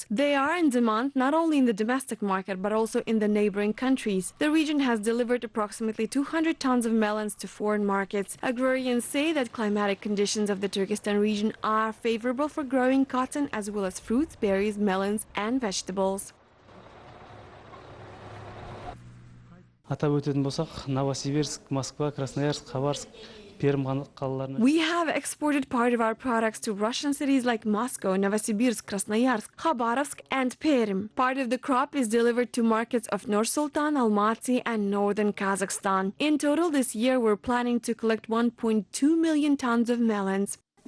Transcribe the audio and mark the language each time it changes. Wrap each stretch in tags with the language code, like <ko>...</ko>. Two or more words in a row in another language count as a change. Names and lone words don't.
<en>They are in demand not only in the domestic market but also in the neighboring countries. The region has delivered approximately 200 tons of melons to foreign markets. Agrarians say that climatic conditions of the Turkistan region are favorable for growing cotton as well as fruits, berries, melons and vegetables.</en> <kk>Атап өтетін болсақ, Новосибирск, Москва, Красноярск, Хабаровск</kk> <en>We have exported part of our products to Russian cities like Moscow, Novosibirsk, Krasnoyarsk, Khabarovsk, and Perm. Part of the crop is delivered to markets of Nur-Sultan, Almaty, and northern Kazakhstan. In total, this year, we're planning to collect 1.2 million tons of melons.</en>